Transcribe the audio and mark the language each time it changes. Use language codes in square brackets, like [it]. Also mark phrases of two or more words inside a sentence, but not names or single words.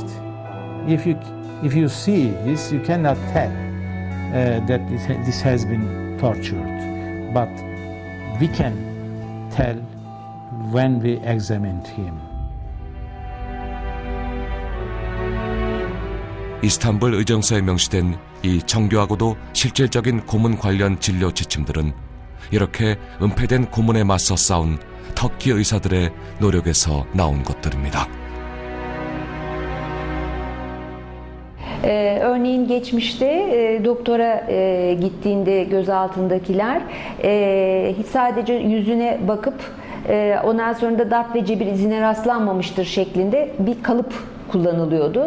[en] If you see this, you cannot tell that this has been tortured, but we can tell when we examined him. [ko] 이스탄불 의정서에 명시된 이 정교하고도 실질적인 고문 관련 진료 지침들은 이렇게 은폐된 고문에 맞서 싸운 터키 의사들의 노력에서 naun 것들입니다. [tr] Örneğin geçmişte doktora gittiğinde gözaltındakiler sadece yüzüne bakıp ondan sonra da darp ve cebir izine rastlanmamıştır şeklinde bir kalıp kullanılıyordu.